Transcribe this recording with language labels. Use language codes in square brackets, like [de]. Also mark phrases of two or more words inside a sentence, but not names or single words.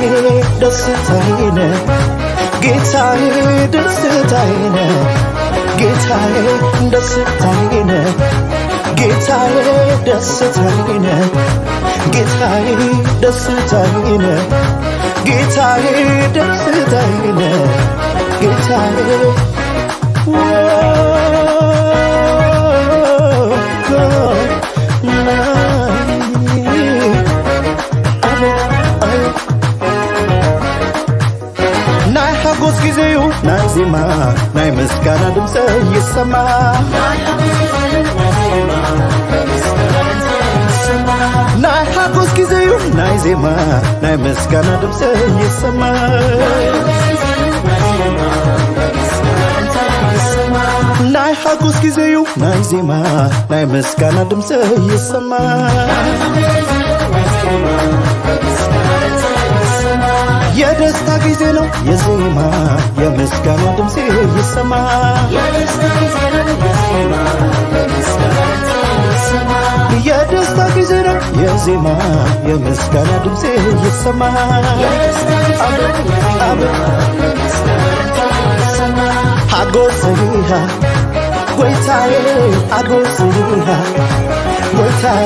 [am] ደስታዬ ነህ ጌታዬ ደስታዬ ነህ ጌታዬ ደስታዬ ነህ ጌታዬ ደስታዬ ነህ ጌታዬ ደስታዬ ነህ ጌታዬ ደስታዬ ነህ ጌታዬ [ti] ናይ ሓጎስ ጊዜዩ ናይ ዜማ ናይ ምስጋና ድምጽ ይሰማ ናይ ሓጎስ ጊዜዩ ናይ ዜማ ናይ ምስጋና ድምጽ ይሰማ ናይ ሓጎስ ጊዜዩ ናይ ዜማ ናይ ምስጋና ድምጽ ይሰማ [am] የደስታ ጊዜ ነው የዜማ የምስጋና ድምጽ ይሰማ የደስታ ጊዜ ነው የዜማ የምስጋና ድምጽ ይሰማ [ti] አጎስይሃ ጎይታዬ አጎስይሃ ጎይታዬ